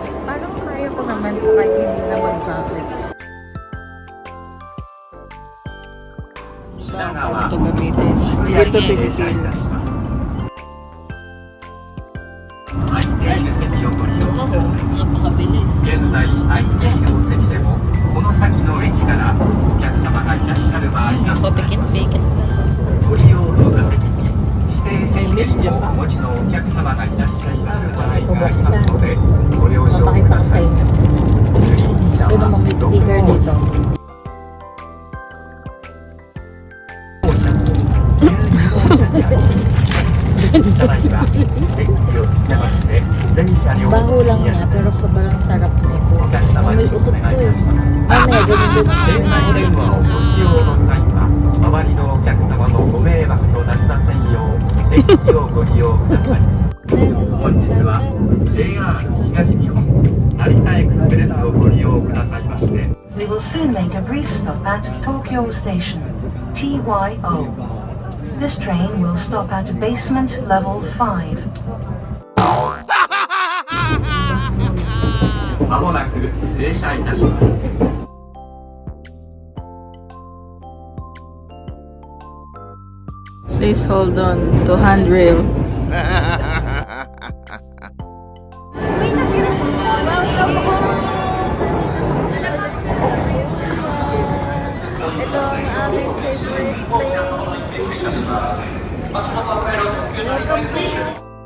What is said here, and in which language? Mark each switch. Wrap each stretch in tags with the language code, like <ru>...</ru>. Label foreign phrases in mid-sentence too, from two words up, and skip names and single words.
<tl>Parang kaya ko naman tsaka hindi na mag-jacket. Paano ito gamitin? Dito pinipili. Napakabilis.</tl> <ja>現在空いているお席でもこの先の駅からお客様がいらっしゃる場合がございます。</ja> <tl>Papikit-pikit na.</tl> <ja>ご利用の座席に指定席券をお持ちのお客様がいらっしゃいます場合がありますのでご了承く</ja> <tl>Papakita</tl> <ja>だ</ja> <tl>ko</tl> <ja>さ</ja> <tl>sa</tl> <ja>い。</ja> <tl>inyo.</tl> <ja>グリーン車</ja> <tl>Ito naman may</tl> <ja>は</ja> <tl>sticker</tl> <ja>6号</ja> <tl>dito.</tl> <ja>車ただいま電気をつけまして全車両</ja> <tl>Baho lang niya, pero sobrang sarap nito.</tl> <ja>お客様</ja> <tl>May</tl> <ja>にお</ja> <tl>utot</tl> <ja>願い</ja> <tl>to</tl> <ja>い</ja> <tl>eh.</tl> <ja>たします。</ja> <tl>Mamaya, ganun din</tl> <ja>店内</ja> <tl>ang</tl> <ja>電話をご使用の際は周りのお客様のご迷惑となりませんようぜひをご利用ください。本日は JR 東日本成田エクスプレスをご利用くださいまして</ja> <en>We will soon make a brief stop at Tokyo Station, TYO. This train will stop at basement level 5.</en> <ja>まもなく停車いたします。</ja> <en>Please hold on to handrail.</en> <tl>Ito ang aming</tl> <en>favorite place. Welcome to</en>